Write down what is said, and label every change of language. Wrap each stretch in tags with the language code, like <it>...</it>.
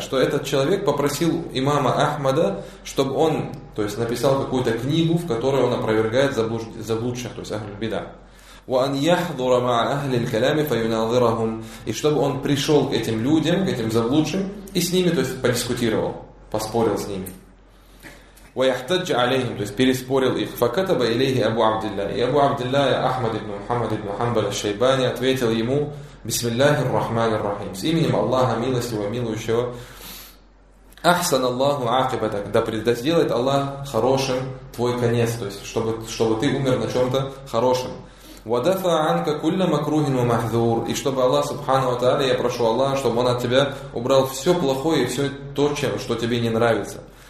<ru>Что этот человек попросил имама Ахмада, чтобы он, то есть написал какую-то книгу, в которой он опровергает заблудших, то есть ахли аль-бида.</ru> <ar>وأن يحضر مع أهل الكلام فيناظرهم</ar> <ru>и чтобы он пришел к этим людям, к этим заблудшим и с ними, то есть подискутировал, поспорил с ними.</ru> <ar>ويحتج عليهم,</ar> <ru>то есть переспорил их.</ru> <ar>فكتب إليه أبو عبد الله и أبو عبد الله أحمد بن محمد بن حنبل الشيباني</ar> <ru>ответил ему</ru> <ar>بسم الله الرحمن الرحيم</ar> <ru>с именем Аллаха милостивого милующего.</ru> <ar>أحسن الله عاقبتك,</ar> <ru>да предоставит Аллах хорошим твой конец, то есть чтобы ты умер на чем-то хорошем.</ru> <ar>وَدَفَعَ عَنْكَ كُلَّ مَكْرُوهٍ وَمَحْذُورٍ</ar> <ru>и чтобы Аллах, Субхану ва Тааля, я прошу Аллаха, чтобы Он от тебя убрал все плохое и все то, что тебе не нравится.</ru>